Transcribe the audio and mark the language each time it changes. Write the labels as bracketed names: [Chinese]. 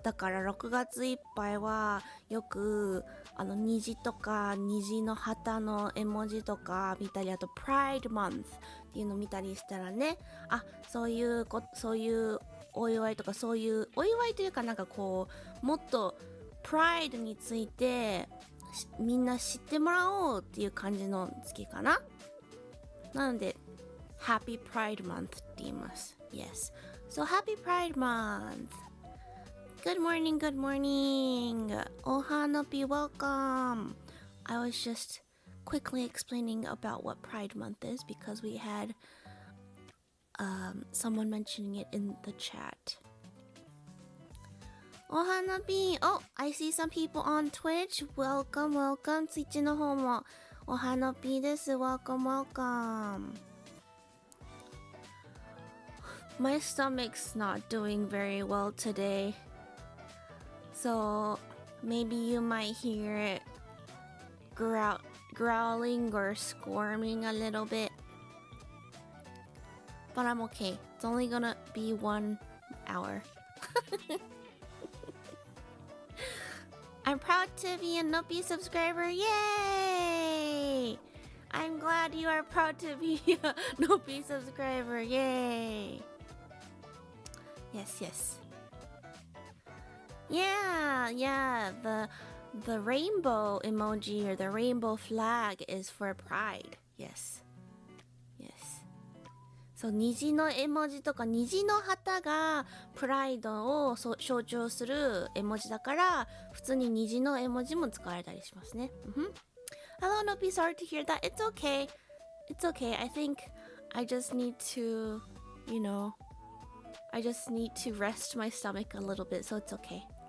[Japanese] だから6月いっぱいはよく虹とか虹の旗の絵文字とか見たり、あと Pride Month っていうの見たりしたらね、そういうお祝いとか、そういうお祝いというか、なんかこうもっとPride についてみんな知ってもらおうっていう感じの月かな。なので Happy Pride Month って言います。 [English] Yes, so Happy Pride Month. Good morning, good morning. Ohanopi, welcome. I was just quickly explaining about what Pride Month is because we had someone mentioning it in the chat. Ohanapi. Oh, I see some people on Twitch. Welcome, welcome. [Japanese] Twitch の方もOhanopi です。 [English] Welcome, welcome. My stomach's not doing very well today. So maybe you might hear it growling or squirming a little bit. But I'm okay. It's only gonna be 1 hour. I'm proud to be a Nopi subscriber. Yay! I'm glad you are proud to be a Nopi subscriber. Yay! Yes, yes. Yeah. The rainbow emoji or the rainbow flag is for pride. Yes. [Japanese] So 虹の絵文字とか虹の旗がプライドを象徴する絵文字だから、普通に虹の絵文字も使われたりしますね。 [English] Hello, Nopi. Sorry to hear that. It's okay. I think I just need to, I just need to rest my stomach a little bit, so it's okay.